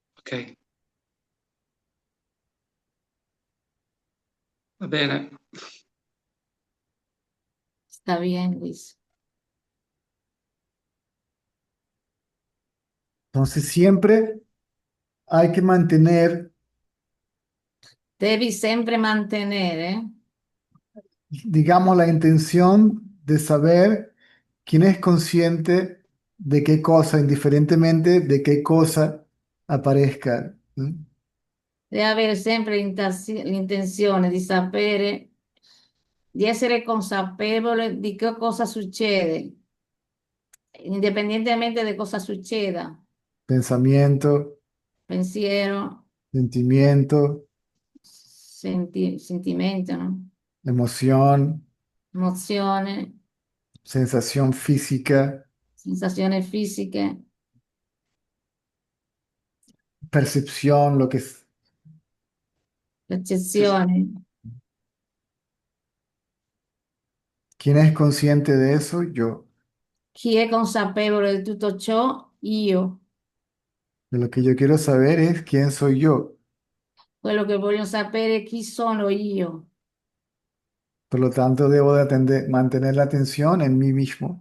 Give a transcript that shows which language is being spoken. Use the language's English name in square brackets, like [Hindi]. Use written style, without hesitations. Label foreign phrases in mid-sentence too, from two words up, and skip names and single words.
[Italian] Ok, va bene. [Spanish] Está bien, Luis. Entonces siempre hay que mantener, [Italian] Devi sempre mantenere [Spanish] digamos, la intención de saber quién es consciente de qué cosa, indiferentemente de qué cosa aparezca. ¿Mm? [Italian] deve avere sempre l'intenzione di sapere, di essere consapevole di che cosa succede, indipendentemente di cosa succeda, [Spanish] Pensamiento, [Italian] pensiero, [Spanish] sentimiento, [Italian] sentimento, no? [Spanish] emoción, [Italian] Emozione, [Spanish] sensación física, [Italian] sensazioni fisiche, [Spanish] percepción, lo que es. [Italian] Sì, sì. percezioni. [Spanish] ¿Quién es consciente de eso? Yo. [Italian] Chi è consapevole di tutto ciò? Io. [Spanish] De lo que yo quiero saber es quién soy yo. [Italian] Quello che voglio sapere è chi sono io. [Spanish] Por lo tanto, debo de mantener la atención en mí mismo.